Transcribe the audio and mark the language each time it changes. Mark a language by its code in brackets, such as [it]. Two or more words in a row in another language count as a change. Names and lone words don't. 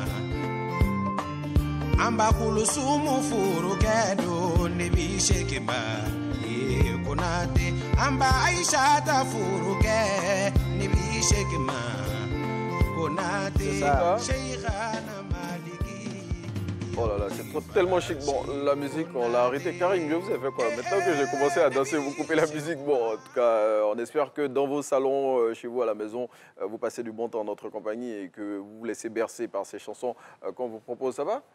[fr] Amba Kulusumu Furu Kedo Nebi Shekima Konate Amba Aishata Furuke Nebi Shekima Konate Sheikhana Maliki. Oh là là, c'est tellement chic. Bon, la musique, on l'a arrêté. Karim, vous avez fait quoi? Maintenant que j'ai commencé à danser, vous coupez la musique. Bon, en tout cas, on espère que dans vos salons, chez vous à la maison, vous passez du bon temps en notre compagnie et que vous vous laissez bercer par ces chansons qu'on vous propose. Ça va?